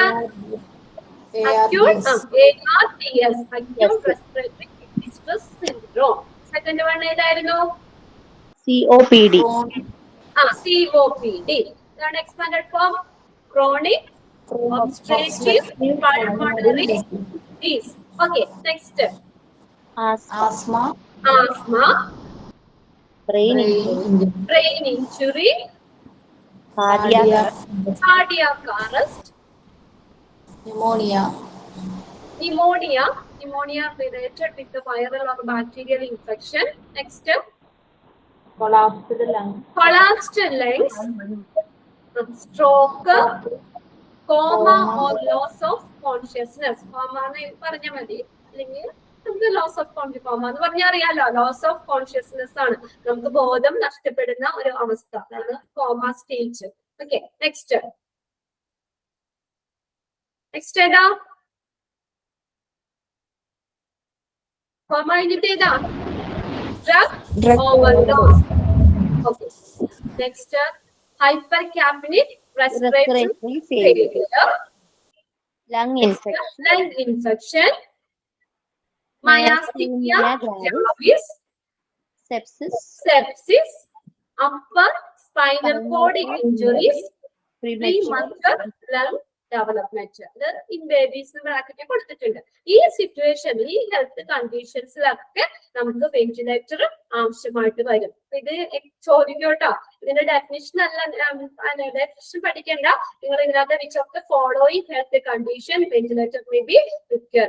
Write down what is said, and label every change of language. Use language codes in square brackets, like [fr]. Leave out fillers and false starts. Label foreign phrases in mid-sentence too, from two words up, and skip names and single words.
[en] acute ARDS, acute respiratory distress syndrome. second one [ml] ഏതായിരുന്നു? COPD. COPD. [en] ഇതാണ് expanded form chronic obstructive pulmonary disease. okay, next asthma, brain injury, cardiac arrest, pneumonia related with the viral or bacterial infection. Next, collapsed lungs, stroke, coma or loss of consciousness. [ml] Coma എന്ന് പറഞ്ഞാൽ മതി, അല്ലെങ്കിൽ നമുക്ക് [en] loss of coma [ml] എന്ന് പറഞ്ഞാൽ അറിയാലോ, [en] loss of consciousness [ml] ആണ്, നമുക്ക് ബോധം നഷ്ടപ്പെടുന്ന ഒരു അവസ്ഥ, അതാണ് [en] coma stage. okay, next [ml] ഏതാ? കോമ കഴിഞ്ഞിട്ട് ഏതാ? [en] drug overdose. okay, next hyper capnic respiratory failure, lung infection, myasthenia gravis, sepsis, upper spinal cord injuries, premature lung development. [ml] ഇത് [en] in babies [ml] ബ്രാക്കറ്റ് കൊടുത്തിട്ടുണ്ട്. ഈ സിറ്റുവേഷൻ, ഈ ഹെൽത്ത് കണ്ടീഷൻസിലൊക്കെ നമുക്ക് വെന്റിലേറ്റർ ആവശ്യമായിട്ട് വരും. ഇത് ചോദിക്കോട്ടോ, ഇതിന്റെ [en] definition definition [ml] പഠിക്കേണ്ട. നിങ്ങൾ ഇതിനകത്ത് [en] which of the following health condition ventilator may be required.